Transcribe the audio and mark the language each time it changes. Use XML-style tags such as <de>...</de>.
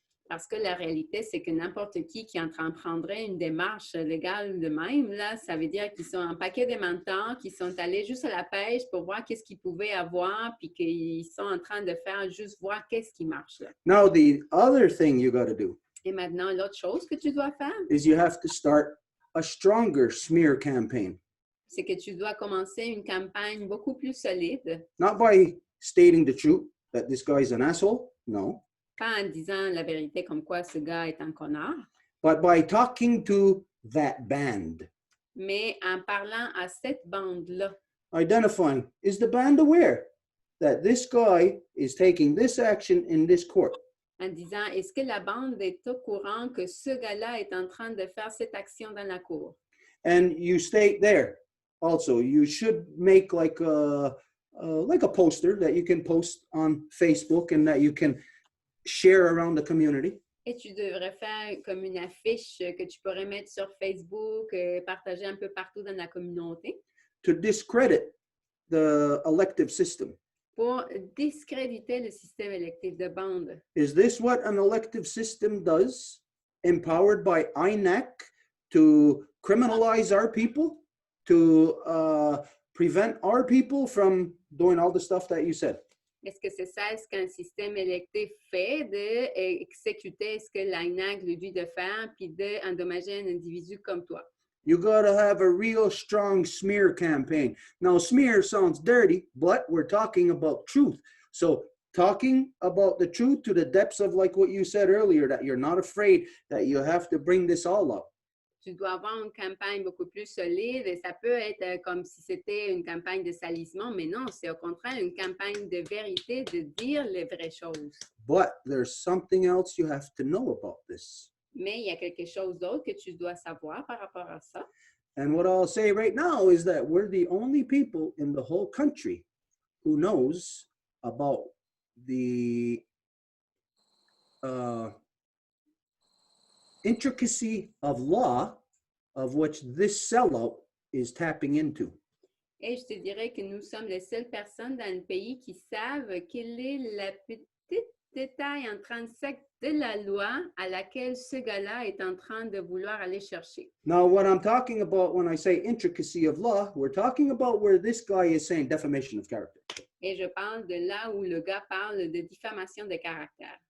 <fr>Parce que la réalité, c'est que n'importe qui entreprendrait une démarche légale de même, là, ça veut dire qu'ils sont un paquet de menteurs, qui sont allés juste à la pêche pour voir qu'est-ce qu'ils pouvaient avoir, puis qu'ils sont en train de faire juste voir qu'est-ce qui marche, là.</fr> <en>Now, the other thing you got to do</en> <fr>Et maintenant, l'autre chose que tu dois faire,</fr> <en>is you have to start a stronger smear campaign.</en> <fr>c'est que tu dois commencer une campagne beaucoup plus solide,</fr> <en>Not by stating the truth that this guy's an asshole, no,</en> <fr>pas en disant la vérité comme quoi ce gars est un connard,</fr> <en>but by talking to that band,</en> <fr>mais en parlant à cette bande-là,</fr> <en>identifying, is the band aware that this guy is taking this action in this court?</en> <fr>en disant, est-ce que la bande est au courant que ce gars-là est en train de faire cette action dans la cour?</fr> <en>And you state there also, you should make like a poster that you can post on Facebook and that you can share around the community.</en> <fr>Et tu devrais faire comme une affiche que tu pourrais mettre sur Facebook, partager un peu partout dans la communauté</fr> <en>To discredit the elective system.</en> <fr>pour discréditer le système électif de bande.</fr> <en>Is this what an elective system does, empowered by INAC to criminalize our people, to prevent our people from doing all the stuff that you said?</en> <fr>Est-ce que c'est ça ce qu'un système électif fait, d'exécuter ce que l'INAC lui dit de faire, puis d'endommager un individu comme toi?</fr> <en>You got to have a real strong smear campaign. Now, smear sounds dirty, but we're talking about truth. So talking about the truth to the depths of like what you said earlier, that you're not afraid, that you have to bring this all up.</en> <fr>Tu dois avoir une campagne beaucoup plus solide et ça peut être comme si c'était une campagne de salissement, mais non, c'est au contraire une campagne de vérité, de dire les vraies choses.</fr> <en>But there's something else you have to know about this.</en> <fr>Mais il y a quelque chose d'autre que tu dois savoir par rapport à ça.</fr> <en>And what I'll say right now is that we're the only people in the whole country who knows about the intricacy of law of which this sellout is tapping into.</en> <fr>Et je te dirais que nous sommes les seules personnes dans le pays qui savent quel est le petit détail intrinsèque de la loi à laquelle ce gars-là est en train de vouloir aller chercher.</fr> <en>Now, what I'm talking about when I say intricacy of law, we're talking about where this guy is saying defamation of character.</en> <fr>Et je parle de là où le gars parle de diffamation de caractère.</fr>